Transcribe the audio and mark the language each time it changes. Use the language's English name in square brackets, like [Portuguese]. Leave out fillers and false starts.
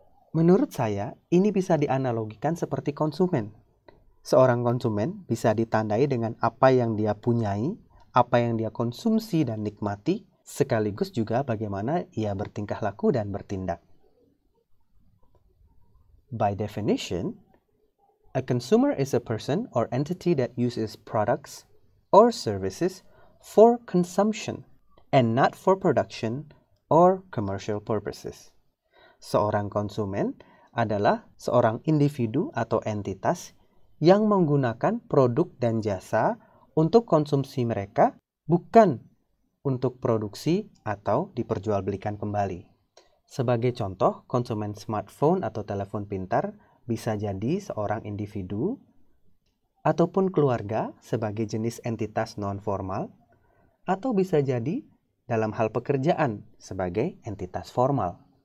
[Indonesian] Menurut saya, ini bisa dianalogikan seperti konsumen. Seorang konsumen bisa ditandai dengan apa yang dia punyai, apa yang dia konsumsi dan nikmati, sekaligus juga bagaimana ia bertingkah laku dan bertindak. [English] By definition, a consumer is a person or entity that uses products or services for consumption and not for production or commercial purposes. [Indonesian] Seorang konsumen adalah seorang individu atau entitas yang menggunakan produk dan jasa untuk konsumsi mereka, bukan untuk produksi atau diperjualbelikan kembali. Sebagai contoh, konsumen smartphone atau telepon pintar bisa jadi seorang individu ataupun keluarga sebagai jenis entitas non-formal, atau bisa jadi dalam hal pekerjaan sebagai entitas formal.